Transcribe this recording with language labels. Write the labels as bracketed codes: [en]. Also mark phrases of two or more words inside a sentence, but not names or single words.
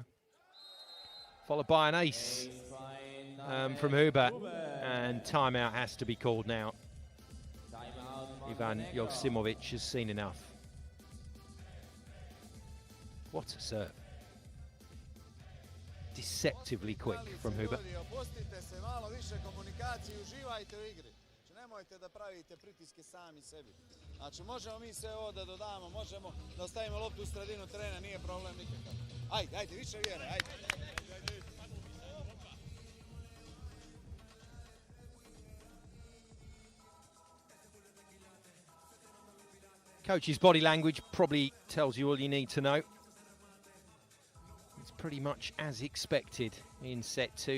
[en] Followed by an ace from Huber, and timeout has to be called now. Ivan Joksimovic has seen enough. What a serve. Deceptively quick from Huber. [sr] Nemojte da pravite pritiske sami sebi. Znači, možemo mi sve ovo da dodamo, možemo da ostavimo loptu u sredinu terena, nije problem nikakav. Ajde, ajde, više vjere, ajde. [en] Coach's body language probably tells you all you need to know. It's pretty much as expected in set two.